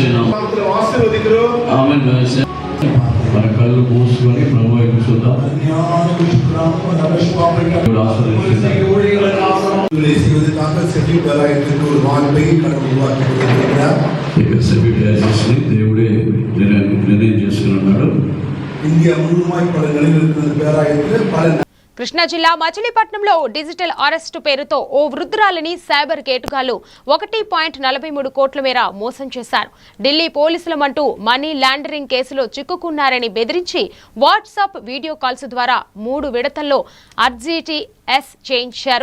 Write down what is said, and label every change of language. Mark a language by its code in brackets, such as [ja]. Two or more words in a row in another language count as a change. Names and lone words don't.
[te] ఆమేన్. మన కళ్ళు మూసుకొని ప్రభు వైపు చూద్దాం. దేవుడే నిర్ణయం చేసుకుని ఉన్నాడు. [ta] இந்தியா முழுமாய் பல நிலையில் இருக்கிற பேராயத்தில் பல [te] కృష్ణా జిల్లా మచిలీపట్నంలో [en] digital arrest [te] పేరుతో ఓ వృద్ధురాలిని సైబర్ కేటుగాళ్లు 1.43 కోట్ల మేర మోసం చేశారు. ఢిల్లీ పోలీసులమంటూ [en] money laundering [te] కేసులో చిక్కుకున్నారని బెదిరించి [en] WhatsApp video calls [te] ద్వారా 3 విడతల్లో RTGS చేయించారు.